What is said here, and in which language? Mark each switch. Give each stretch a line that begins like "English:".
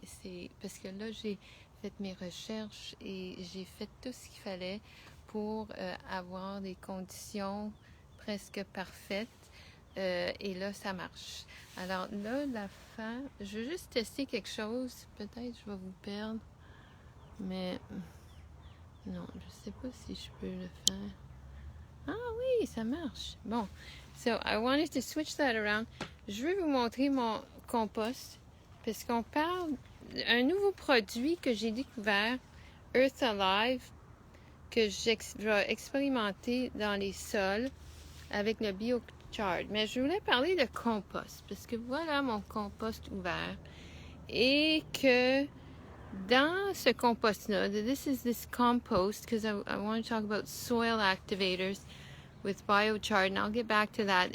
French: C'est parce que là, j'ai fait mes recherches et j'ai fait tout ce qu'il fallait pour avoir des conditions presque parfaites. Et là, ça marche. Alors là, la fin, je veux juste tester quelque chose. Peut-être je vais vous perdre. Mais non, je sais pas si je peux le faire. Ah oui, ça marche. Bon.
English: So, I wanted to switch that around.
French: Je vais vous montrer mon compost. Parce qu'on parle d'un nouveau produit que j'ai découvert, Earth Alive, que je vais expérimenter dans les sols avec le biochar. Mais je voulais parler de compost, parce que voilà mon compost ouvert. Et que dans ce compost-là,
English: this compost, because I want to talk about soil activators with biochar, and I'll get back to that.